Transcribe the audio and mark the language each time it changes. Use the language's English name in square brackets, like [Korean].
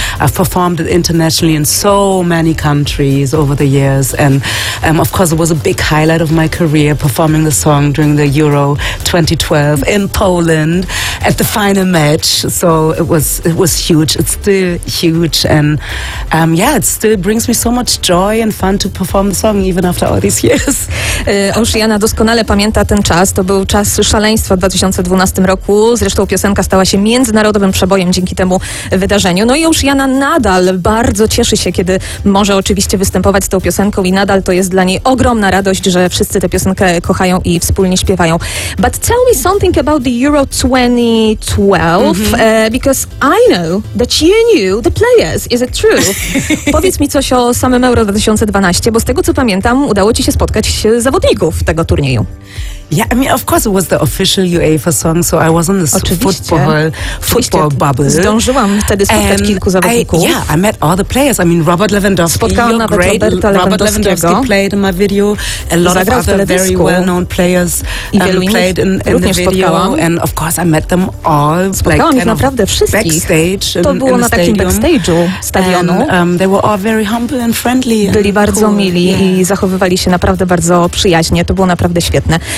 [English] I've performed it internationally in so many countries over the years, and of course it was a big highlight of my career performing the song during the Euro 2012 in Poland at the final match. So it was huge. It's still huge, and it still brings me so much joy and fun to perform the song even after all these years. [Polish] Auszjana doskonale pamięta ten czas. To był czas szaleństwa w 2012 roku. Zresztą piosenka stała się międzynarodowym przebojem dzięki temu wydarzeniu. No i Auszjana nadal bardzo cieszy się, kiedy może oczywiście występować z tą piosenką i nadal to jest dla niej ogromna radość, że wszyscy tę piosenkę kochają i wspólnie śpiewają. [English] But tell me something about the Euro 2012, because I know that you knew the players. Is it true? [Polish] Powiedz mi coś o samym Euro 2012, bo z tego co pamiętam, udało ci się spotkać zawodników tego turnieju. [English] Yeah, I mean, of course it was the official UEFA song, so I was on this football bubble. [Polish] Zdążyłam wtedy spotkać kilku zawodników. [English] I met all the players. I mean, Robert Lewandowski. [Polish] Spotkałam nawet Roberta Lewandowskiego. [English] Robert Lewandowski played in my video. A lot of other very well-known players played in the video. [Polish] Spotkałam. [English] And of course I met them all. [Polish] Spotkałam ich naprawdę wszystkich. [English] Backstage [Polish] to było na takim backstage'u stadionu. [English] And, they were all very humble and friendly. [Polish] Byli bardzo mili i zachowywali się naprawdę bardzo przyjaźnie. To było naprawdę świetne.